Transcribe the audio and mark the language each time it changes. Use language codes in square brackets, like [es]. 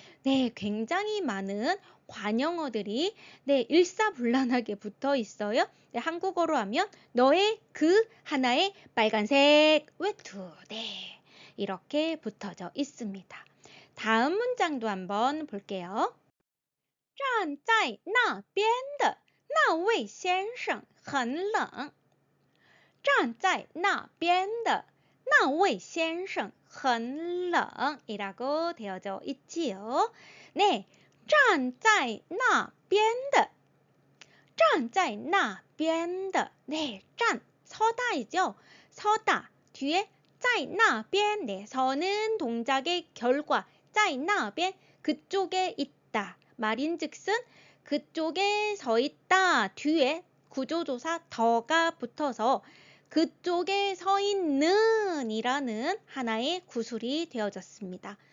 [ko] 네, 굉장히 많은 관형어들이 네, 일사불란하게 붙어 있어요. 네, 한국어로 하면 너의 그 하나의 빨간색 외투, 네, 이렇게 붙어져 있습니다. 다음 문장도 한번 볼게요. [zh] 站在那边的那位先生很冷。站在那边的那位先生很冷 [ko] 이라고 되어져 있지요. 네, [zh] 站在那边的站在那边的 [ko] 네, 站, 서다이죠. 서다, 뒤에 在那边 네, 서는 동작의 결과 在在那边 그쪽에 있다. 말인즉슨 그쪽에 서 있다. 뒤에 구조조사 더가 붙어서 그쪽에 서 있는 이라는 하나의 구술이 되어졌습니다.